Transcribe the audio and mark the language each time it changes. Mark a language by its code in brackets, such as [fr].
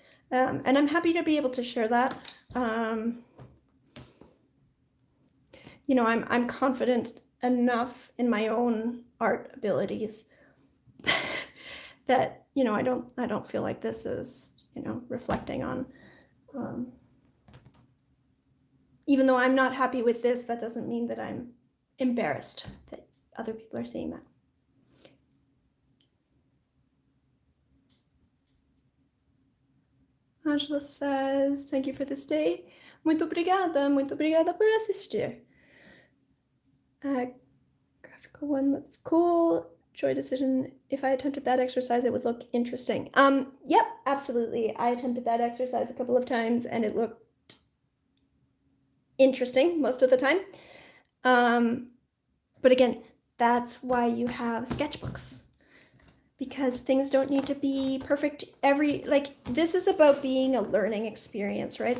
[en] And I'm happy to be able to share that. I'm confident enough in my own art abilities that, I don't feel like this is, reflecting on, even though I'm not happy with this, that doesn't mean that I'm embarrassed that other people are seeing that. Angela says, thank you for this day. [pt] Muito obrigada por assistir. [en] Graphical one looks cool. Joy decision. If I attempted that exercise, it would look interesting. Yep, absolutely. I attempted that exercise a couple of times and it looked interesting most of the time. But again, that's why you have sketchbooks, because things don't need to be perfect this is about being a learning experience, right?